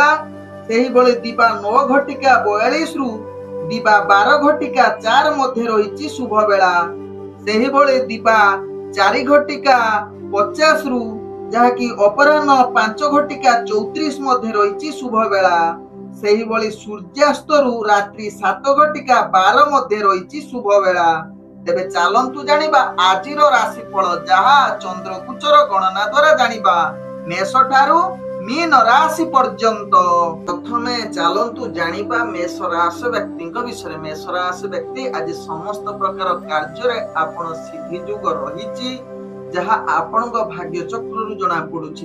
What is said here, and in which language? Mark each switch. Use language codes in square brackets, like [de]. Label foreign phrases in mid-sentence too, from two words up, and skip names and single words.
[or] ସେହି ବେଳେ ଦିବା 9:42 ରୁ ଦିବା 12:04 ମଧ୍ୟେ ରହିଛି ଶୁଭ ବେଳା। ସେହି ବେଳେ ଦିବା 4:50 ରୁ ଯାହା କି ଅପରାହ୍ନ 5:34 ମଧ୍ୟେ ରହିଛି ଶୁଭ ବେଳା। ସେହି ବେଳେ ସୂର୍ଯ୍ୟାସ୍ତ ରୁ ରାତ୍ରି 7:12 ମଧ୍ୟେ ରହିଛି ଶୁଭ ବେଳା। ତେବେ ଚାଲନ୍ତୁ ଜାଣିବା ଆଜିର ରାଶିଫଳ, ଯାହା ଚନ୍ଦ୍ରଗୋଚର ଗଣନା ଦ୍ୱାରା ଜାଣିବା ମେଷ ଠାରୁ ମୀନ ରାଶି ପର୍ଯ୍ୟନ୍ତ। ପ୍ରଥମେ ଚାଲନ୍ତୁ ଜାଣିବା ମେଷ ରାଶି ବ୍ୟକ୍ତିଙ୍କ ବିଷୟରେ। ମେଷ ରାଶି ବ୍ୟକ୍ତି ଆଜି ସମସ୍ତ ପ୍ରକାର କାର୍ଯ୍ୟରେ ଆପଣ ସିଦ୍ଧି ଯୋଗ ରହିଛି, ଯାହା ଆପଣଙ୍କ ଭାଗ୍ୟ ଚକ୍ରରୁ ଜଣା ପଡୁଛି।